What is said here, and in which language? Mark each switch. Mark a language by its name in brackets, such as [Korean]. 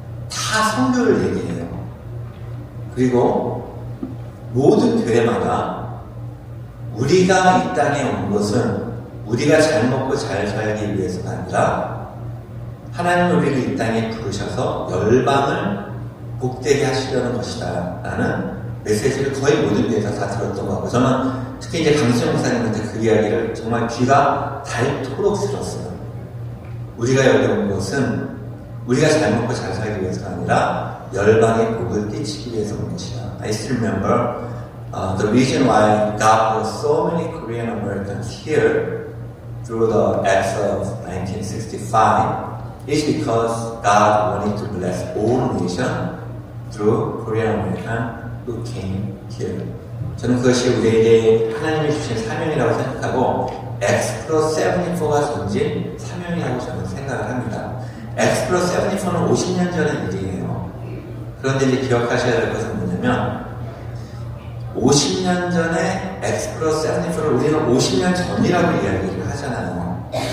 [Korean] 다 선교를 얘기해요. 그리고 모든 교회마다 우리가 이 땅에 온 것은 우리가 잘 먹고 잘 살기 위해서가 아니라 하나님은 우리를 이 땅에 부르셔서 열방을 복되게 하시려는 것이다 라는 메시지를 거의 모든 교회에서 다 들었던 것 같고, 저는 특히 이제 강수영 목사님한테 그 이야기를 정말 귀가 닳도록 들었어요. 우리가 여기 온 것은 우리가 잘 먹고 잘 살기 위해서가 아니라 열방에 복을 끼치기 위해서 온 것이다. [English] I still remember the reason why God brought so many Korean Americans here through the Acts of 1965 is because God wanted to bless all nations through Korean American who came here. [Korean] 저는 그것이 우리에게 하나님이 주신 사명이라고 생각하고 엑스플로 74가 전진 사명이라고 저는 생각을 합니다. 엑스플로 74는 50년 전의 일이에요. 그런데 이제 기억하셔야 될 것은 뭐냐면 50년 전에 엑스플로 74를 우리는 50년 전이라고 이야기를 하잖아요.